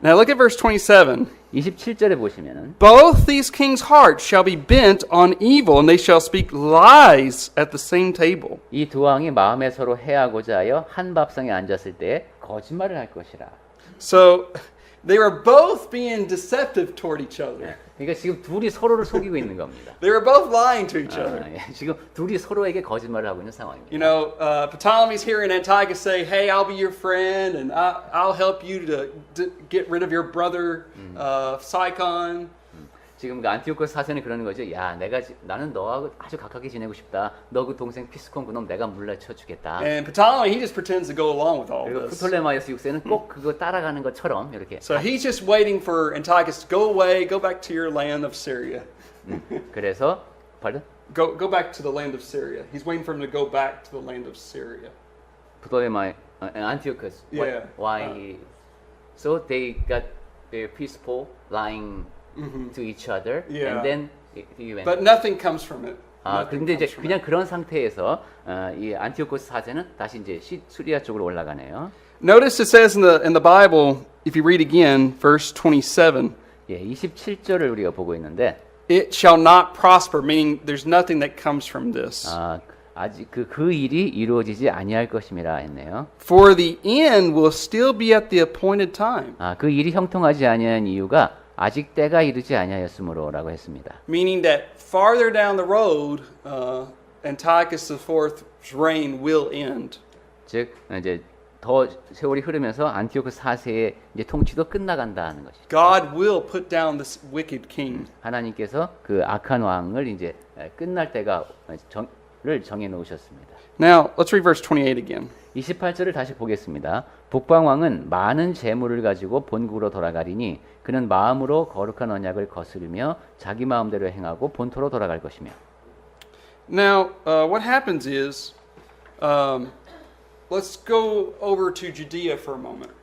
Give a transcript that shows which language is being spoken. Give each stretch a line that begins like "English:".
English: Now look at verse 27.
Korean: 27절에 보시면은
English: Both these kings' hearts shall be bent on evil, and they shall speak lies at the same table.
Korean: 이 두 왕이 마음에 서로 해하고자 하여 한 밥상에 앉았을 때 거짓말을 할 것이라.
English: So they were both being deceptive toward each other.
Korean: 그러니까 지금 둘이 서로를 속이고 있는 겁니다.
English: They were both lying to each other.
Korean: 지금 둘이 서로에게 거짓말을 하고 있는 상황입니다.
English: You know, Ptolemy's hearing Antiochus say, "Hey, I'll be your friend, and I'll help you to get rid of your brother Sicon."
Korean: 지금 그 안티오코스 4세는 그러는 거죠. 야, 나는 너하고 아주 가깝게 지내고 싶다. 너 그 동생 피스콘 그놈 내가 물리쳐 주겠다.
English: And Ptolemy, he just pretends to go along with all
Korean: 그리고
English: this.
Korean: 프톨레마이오스 6세는 꼭 그거 따라가는 것처럼 이렇게.
English: So he's just waiting for Antiochus to go away, go back to your land of Syria.
Korean: 그래서
English: pardon? Go back to the land of Syria. He's waiting for him to go back to the land of Syria.
Korean: 안티오코스.
English: Yeah. Why? So they got very peaceful, lying to each other, Yeah. and then he went. But nothing comes from it. Nothing
Korean: 근데 이제
English: comes from
Korean: 그냥
English: it.
Korean: 그런 상태에서 이 안티오코스 4세는 다시 이제 수리아 쪽으로 올라가네요.
English: Notice it says in the Bible, if you read again, verse 27,
Korean: 예, 27절을 우리가 보고 있는데
English: it shall not prosper, meaning there's nothing that comes from this.
Korean: 아직 그 일이 이루어지지 아니할 것임이라 했네요.
English: For the end will still be at the appointed time.
Korean: 그 일이 형통하지 아니한 이유가 아직 때가 이르지 아니하였으므로라고 했습니다.
English: Meaning that farther down the road, Antiochus IV's reign will end.
Korean: 즉 이제 더 세월이 흐르면서 안티오코스 4세의 이제 통치도 끝나간다는 것이죠.
English: God will put down this wicked king.
Korean: 하나님께서 그 악한 왕을 이제 끝날 때가 를 정해 놓으셨습니다.
English: Now, let's read verse 28 again.
Korean: 28절을 다시 보겠습니다. 북방왕은 많은 재물을 가지고 본국으로 돌아가리니 그는 마음으로 거룩한 언약을 거스르며 자기 마음대로 행하고 본토로 돌아갈 것이며.
English: Now, what happens is, let's go over to Judea for a moment.